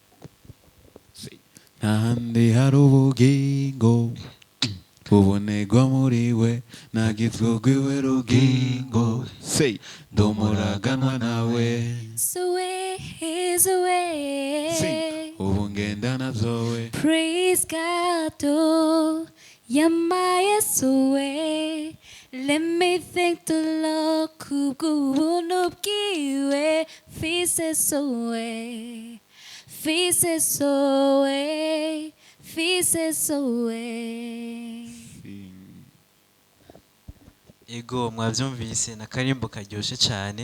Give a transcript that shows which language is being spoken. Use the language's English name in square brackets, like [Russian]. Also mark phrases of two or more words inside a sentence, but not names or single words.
[Rundi] Ntahandi hari ubugingo bubonerwa muri we, nagizwe rwiwe rugingo, ndumuraganwa nawe, Zoe, ubu ngendana Zoe. [English] praise God, oh, [Rundi] yamaye Zoe. [English] Let me thank the Lord, [Rundi] kubw'ubuntu bwiwe, fise Zoe, fise Zoe, fise Zoe. Ego mwavyumvise na karimbo karyoshe cyane.